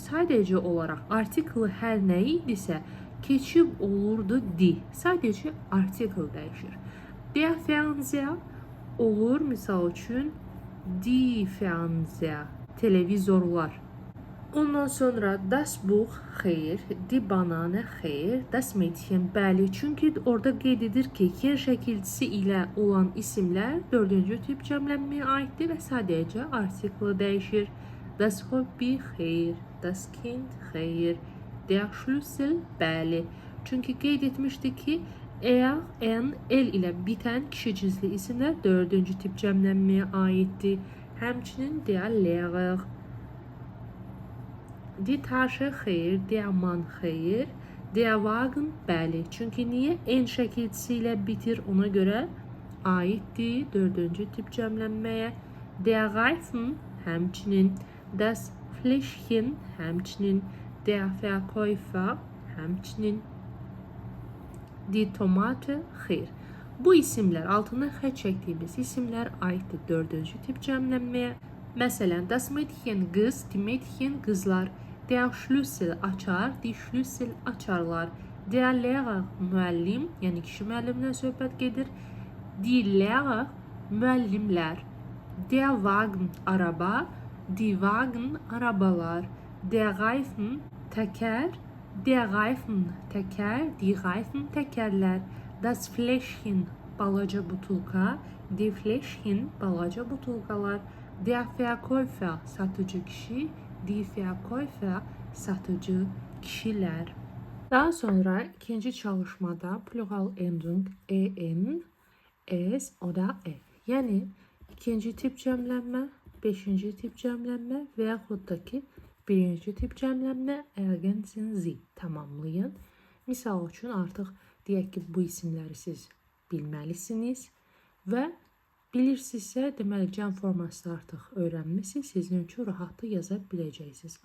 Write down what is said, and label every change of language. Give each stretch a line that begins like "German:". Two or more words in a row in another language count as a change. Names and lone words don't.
Azerbaijani: Sadəcə olaraq artikl hər nə idisə keçib olurdu di. Sadəcə artikl dəyişir.
German: Der Fernseher
Azerbaijani: olur misal üçün
German: die Fernseher,
Azerbaijani: televizorlar. Ondan sonra
German: das Buch xeyr, die Banane xeyr, das Mädchen bəli.
Azerbaijani: Çünki orada qeyd edir ki, yer şəkilçisi ilə olan isimlər 4-cü tip cəmlənməyə aiddir və sadəcə artiklı dəyişir.
German: Das Hobby xeyr, das Kind xeyr, der Schlüssel bəli.
Azerbaijani: Çünki qeyd etmişdi ki, en, el ilə bitən kişi cinsli isimlər 4-cü tip cəmlənməyə aiddir.
German: Həmçinin der Lehrer, die Tasche xeyr, der Mann xeyr, der Wagen bəli.
Azerbaijani: Çünki niyə? En şəkilçisi ilə bitir, ona görə aiddir 4-cü tip cəmlənməyə.
German: Der Reifen həmçinin, das Fläschchen həmçinin, der Verkäufer həmçinin, die Tomate xeyr.
Azerbaijani: Bu isimler, altına xətt çəkdiyimiz isimler aiddir dördüncü tip cəmlənməyə. Məsələn,
German: das Mädchen qız, die Mädchen qızlar, der Schlüssel açar, die Schlüssel açarlar, der Lehrer
Azerbaijani: müəllim, yəni kişi müəllimlə söhbət gedir,
German: die Lehrer müəllimlər, der Wagen araba, die Wagen arabalar, der Reifen teker, der Reifen teker, die Reifen tekerler, das Fläschchen
Azerbaijani: balaca butulka,
German: die Fläschchen
Azerbaijani: balaca butulkalar,
German: der Verkäufer
Azerbaijani: satıcı kişi,
German: die Verkäufer
Azerbaijani: satıcı kişiler. Daha sonra ikinci çalışmada
German: plural endung
Azerbaijani: en, es, o da e. Yani ikinci tip cəmlənmə, beşinci tip cəmlənmə və yaxud da ki, birinci tip cəmlənmə
German: ergänzen Sie
Azerbaijani: tamamlayın. Misal üçün artıq deyək ki, bu isimləri siz bilməlisiniz və bilirsinizsə, deməli cəm forması artıq öyrənmisiniz, sizin üçün rahatlı yaza biləcəksiniz.